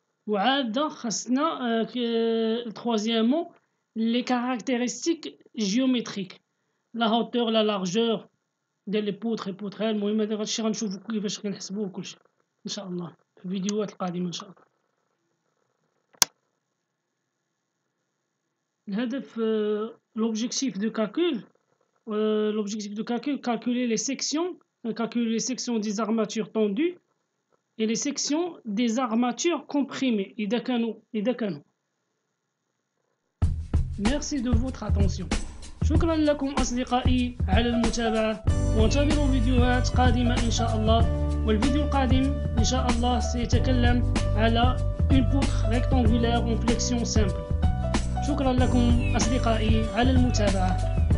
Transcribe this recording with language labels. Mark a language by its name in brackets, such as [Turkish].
[Arabic] وعاد خاصنا [French] troisièmement لي كاركتيرستيك جيومتريك لا هوتور لا لارجور ديال لي بوتر بوتريل. [Arabic] المهم هذا الشيء غنشوفو كيفاش كنحسبوه كلشي ان شاء الله في الفيديوهات القادمة ان شاء الله. [French] الهدف l'objectif de calcul calculer les sections des armatures tendues et les sections des armatures comprimées [Arabic] إذا كانوا. [French] Merci de votre attention. [Arabic] شكرا لكم أصدقائي على المتابعة وانتظروا فيديوهات قادمة إن شاء الله. والفيديو القادم إن شاء الله سيتكلم على [French] une poutre rectangulaire en flexion simple. [Arabic] شكرا لكم أصدقائي على المتابعة.